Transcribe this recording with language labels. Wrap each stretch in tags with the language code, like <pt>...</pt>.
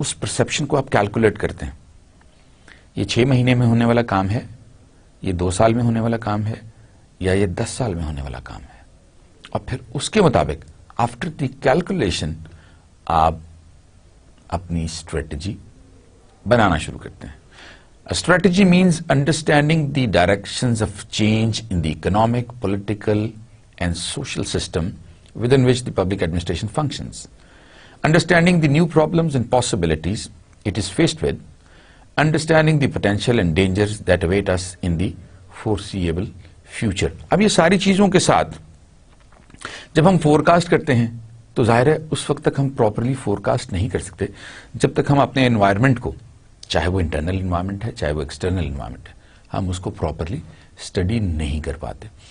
<ur>اس perception کو آپ calculate کرتے ہیں, یہ 6 مہینے میں ہونے والا کام ہے, یہ 2 سال میں ہونے والا کام ہے, یا یہ 10 سال میں ہونے والا کام ہے, اور پھر اس کے مطابق</ur> <en>after the calculation</en> <ur>آپ اپنی اسٹریٹجی بنانا شروع کرتے ہیں.</ur> <en>Strategy means understanding the directions of change in the economic, political and social system within which the public administration functions, understanding the new problems and possibilities it is faced with, understanding the potential and dangers that await us in the foreseeable future.</en> <ur>اب یہ ساری چیزوں کے ساتھ جب ہم forecast کرتے ہیں تو ظاہر ہے اس وقت تک ہم پراپرلی فورکاسٹ نہیں کر سکتے جب تک ہم اپنے انوائرمنٹ کو, چاہے وہ انٹرنل انوائرمنٹ ہے چاہے وہ ایکسٹرنل انوائرمنٹ ہے, ہم اس کو پراپرلی اسٹڈی نہیں کر پاتے.</ur>